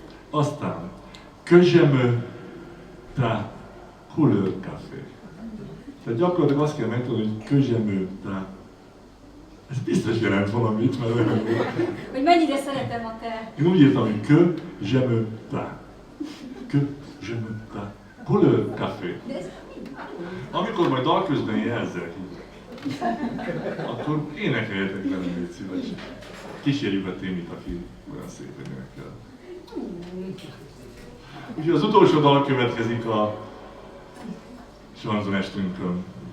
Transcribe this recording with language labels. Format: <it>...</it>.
<hu>Aztán</hu> <fr>Que j'aime ta couleur café.</fr> <hu>Tehát gyakorlatilag azt kell megtudni, hogy</hu> <fr>Que j'aime ta.</fr> <hu>Ez biztos jelent valamit, mert olyan. Hogy mennyire szeretem a te. Én úgy írtam, hogy</hu> <fr>Que j'aime ta. Que j'aime ta couleur café.</fr> <hu>Amikor majd dal közben jelzek, akkor énekeljetek velem, légy szíves. Kísérjük a Témit, aki olyan szépen énekel. Úgyhogy az utolsó dal következik a Chanson-estünkön.</hu>